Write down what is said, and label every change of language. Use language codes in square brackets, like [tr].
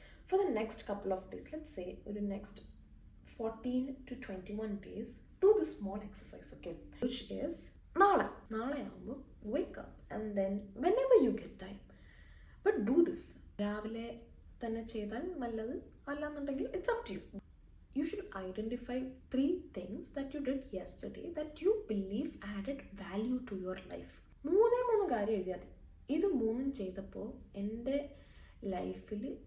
[en] for the next couple of days, let's say ഒരു next 14 to 21 days, do this small exercise, okay, which is [ml] നാളെ ആകുമ്പോൾ [en] wake up and then whenever you get time, but do this. [ml] രാവിലെ തന്നെ ചെയ്താൽ നല്ലത്, അല്ലാന്നുണ്ടെങ്കിൽ [en] it's up to you. You should identify 3 things that you did yesterday that you believe added value to your life. [ml] 3 കാര്യം എഴുതിയാൽ മതി. ഇത് 3 ചെയ്തപ്പോൾ എൻ്റെ ലൈഫിൽ